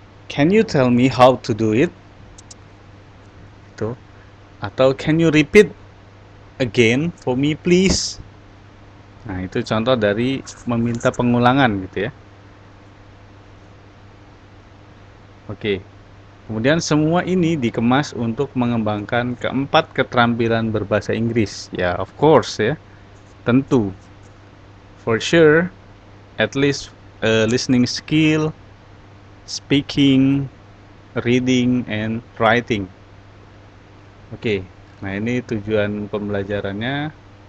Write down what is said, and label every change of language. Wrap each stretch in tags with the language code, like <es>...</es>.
<en>Can you tell me how to do it?</en> <id>Itu. Atau</id> <en>can you repeat again for me please?</en> <id>Nah, itu contoh dari meminta pengulangan gitu ya. Oke. Kemudian semua ini dikemas untuk mengembangkan keempat keterampilan berbahasa Inggris. Ya,</id> <en>of course</en> <id>ya. Tentu.</id> <en>For sure, at least listening skill, speaking, reading, and writing.</en> <id>Oke. Nah, ini tujuan pembelajarannya.</id>